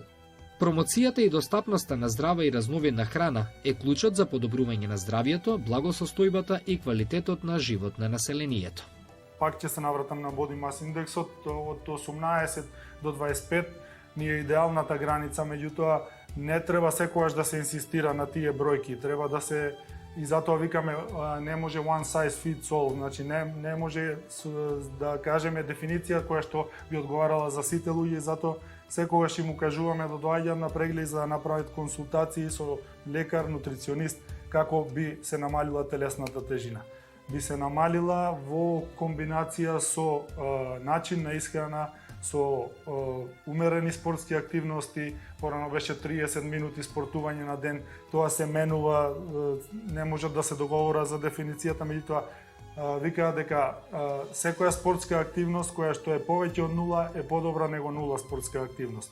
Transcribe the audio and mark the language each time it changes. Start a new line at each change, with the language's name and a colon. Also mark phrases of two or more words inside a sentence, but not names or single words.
Macedonian: Промоцијата и достапноста на здрава и разновидна храна е клучот за подобрување на здравјето, благосостојбата и квалитетот на живот на населението. Пак ќе се навратам на
English: Body Mass
Macedonian: индексот од 18 до 25, ни е идеалната граница, меѓутоа не треба секогаш да се инсистира на тие бројки, треба да се и затоа викаме не може
English: one size fits all,
Macedonian: значи не може да кажеме дефиниција која што би одговарала за сите луѓе, затоа секогаш им укажуваме да доаѓаат на преглед за да направат консултации со лекар, нутриционист, како би се намалила телесната тежина. Би се намалила во комбинација со начин на исхрана, со умерени спортски активности, порано беше 30 минути спортување на ден, тоа се менува, не може да се договора за дефиницијата, меѓутоа викаат дека секоја спортска активност која што е повеќе од нула е подобра него нула спортска активност.